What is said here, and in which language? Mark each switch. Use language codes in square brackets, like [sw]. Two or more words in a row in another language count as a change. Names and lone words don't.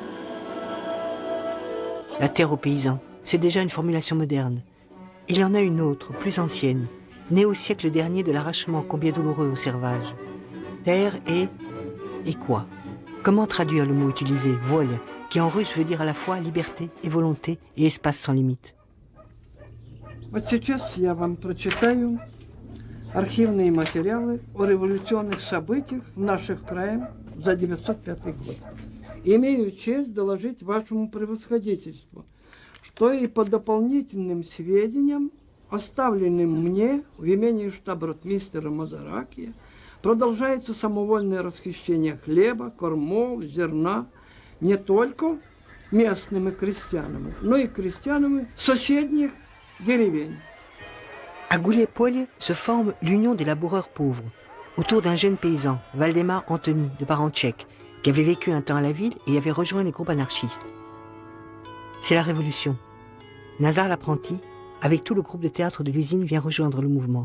[fr] La terre aux paysans, c'est déjà une formulation moderne. Il y en a une autre, plus ancienne, née au siècle dernier de l'arrachement combien douloureux au servage. Terre et quoi? Comment traduire le mot utilisé, volia, qui en russe veut dire à la fois liberté et volonté et espace sans limite? [ru] Вот сейчас я вам прочитаю архивные материалы о революционных событиях в наших краях за 905 год. Имею честь доложить вашему превосходительству, что и по дополнительным сведениям, оставленным мне в имении штаб-ротмистера Мазаракия, продолжается самовольное расхищение хлеба, кормов, зерна не только местными крестьянами, но и крестьянами соседних деревень. [fr] À Goulet-Polje se forme l'Union des laboureurs pauvres, autour d'un jeune paysan, Valdemar Antony, de parents tchèques, qui avait vécu un temps à la ville et avait rejoint les groupes anarchistes. C'est la révolution. Nazar l'apprenti, avec tout le groupe de théâtre de l'usine, vient rejoindre le mouvement.